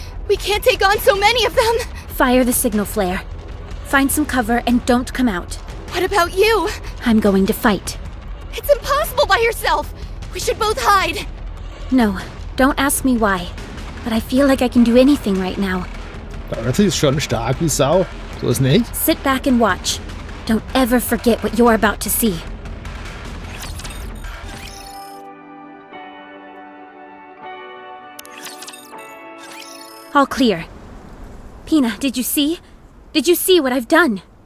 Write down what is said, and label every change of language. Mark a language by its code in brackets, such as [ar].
[en] We can't take on so many of them. Fire the signal flare. Find some cover and don't come out. What about you? I'm going to fight. It's impossible by yourself. We should both hide. No, don't ask me why. But I feel like I can do anything right now. [de] Dorothy ist schon stark wie Sau. So ist nicht. [en] Sit back and watch. Don't ever forget what you're about to see. All clear. Pina, did you see? Did you see what I've done?